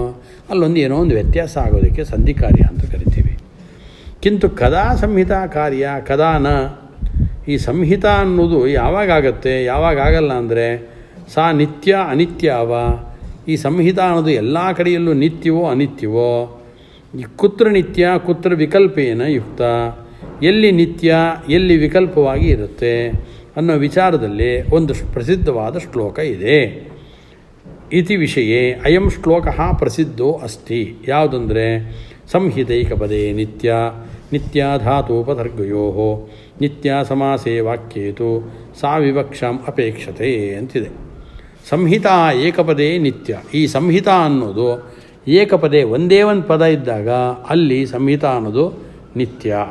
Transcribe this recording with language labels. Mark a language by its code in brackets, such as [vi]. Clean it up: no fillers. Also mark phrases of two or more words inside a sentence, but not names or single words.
[kn] ಅಲ್ಲೊಂದು ಏನೋ ಒಂದು ವ್ಯತ್ಯಾಸ ಆಗೋದಕ್ಕೆ ಸಂಧಿಕಾರ್ಯ ಅಂತ ಕರಿತೀವಿ. [sa] ಕಿಂತು ಕದಾ ಸಂಹಿತಾ ಕಾರ್ಯ ಕದಾನ, [kn] ಈ ಸಂಹಿತ ಅನ್ನೋದು ಯಾವಾಗ ಆಗುತ್ತೆ ಯಾವಾಗ ಆಗಲ್ಲ ಅಂದರೆ [sa] ಸಾ ನಿತ್ಯ ಅನಿತ್ಯವ. [kn] ಈ ಸಂಹಿತ ಅನ್ನೋದು ಎಲ್ಲ ಕಡೆಯಲ್ಲೂ ನಿತ್ಯವೋ ಅನಿತ್ಯವೋ, [sa] ಕುತ್ರ ನಿತ್ಯ ಕುತ್ರ ವಿಕಲ್ಪೇನ ಯುಕ್ತ, [kn] ಎಲ್ಲಿ ನಿತ್ಯ ಎಲ್ಲಿ ವಿಕಲ್ಪವಾಗಿ ಇರುತ್ತೆ ಅನ್ನೋ ವಿಚಾರದಲ್ಲಿ ಒಂದು ಪ್ರಸಿದ್ಧವಾದ ಶ್ಲೋಕ ಇದೆ. [sa] ಇತಿ ವಿಷಯೇ ಅಯಂ ಶ್ಲೋಕ ಪ್ರಸಿದ್ಧೋ ಅಸ್ತಿ. ಯಾವುದಂದರೆ ಸಂಹಿತೈಕಪದೇ ನಿತ್ಯ ನಿತ್ಯಾಧಾತೋಪಸರ್ಗಯೋ ನಿತ್ಯ ಸಮಾಸೇ ವಾಕ್ಯೇತು ಸಾ ವಿವಕ್ಷಾಂ ಅಪೇಕ್ಷತೆ ಅಂತಿದೆ. ಸಂಹಿತಾ ಏಕಪದೇ ನಿತ್ಯ. [kn] ಈ ಸಂಹಿತಾ ಅನ್ನೋದು ಏಕಪದೇ ಒಂದೇ ಒಂದು ಪದ ಇದ್ದಾಗ ಅಲ್ಲಿ ಸಂಹಿತಾ ಅನ್ನೋದು ನಿತ್ಯ.